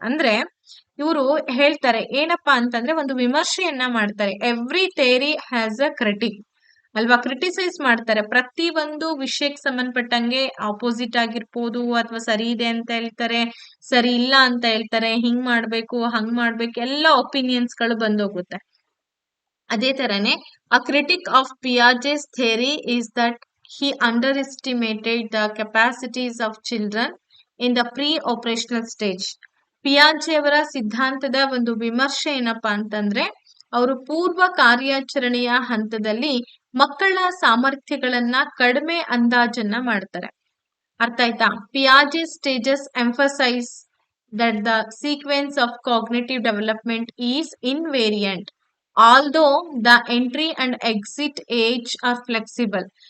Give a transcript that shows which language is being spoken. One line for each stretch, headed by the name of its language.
Kannada: ಅಂದ್ರೆ ಇವರು ಹೇಳ್ತಾರೆ ಏನಪ್ಪಾ ಅಂತಂದ್ರೆ ಒಂದು ವಿಮರ್ಶೆಯನ್ನ ಮಾಡ್ತಾರೆ.
English: every theory has a critic
Kannada: ಅಲ್ವಾ, ಕ್ರಿಟಿಸೈಸ್ ಮಾಡ್ತಾರೆ. ಪ್ರತಿ ಒಂದು ವಿಷಯಕ್ಕೆ ಸಂಬಂಧಪಟ್ಟಂಗೆ ಆಪೋಸಿಟ್ ಆಗಿರ್ಬೋದು, ಅಥವಾ ಸರಿ ಇದೆ ಅಂತ ಹೇಳ್ತಾರೆ, ಸರಿ ಇಲ್ಲ ಅಂತ ಹೇಳ್ತಾರೆ, ಹಿಂಗ್ ಮಾಡ್ಬೇಕು ಹಂಗ್ ಮಾಡ್ಬೇಕು, ಎಲ್ಲ ಒಪಿನಿಯನ್ಸ್ ಗಳು ಬಂದೋಗುತ್ತೆ. ಅದೇ ತರನೇ
English: A critic of ಪಿಯಾಜೆಸ್ theory is that he underestimated the capacities of children in the pre-operational stage.
Kannada: ಪಿಯಾಜೆ ಅವರ ಸಿದ್ಧಾಂತದ ಒಂದು ವಿಮರ್ಶೆ ಏನಪ್ಪಾ ಅಂತಂದ್ರೆ ಅವರು ಪೂರ್ವ ಕಾರ್ಯಾಚರಣೆಯ ಹಂತದಲ್ಲಿ ಮಕ್ಕಳ ಸಾಮರ್ಥ್ಯಗಳನ್ನ ಕಡಿಮೆ ಅಂದಾಜನ್ನ ಮಾಡ್ತಾರೆ. ಅರ್ಥ ಆಯ್ತಾ?
English: ಪಿಯಾಜೆ stages emphasise that the sequence of cognitive development is ಇನ್ವೇರಿಯಂಟ್ although the entry and exit age R flexible.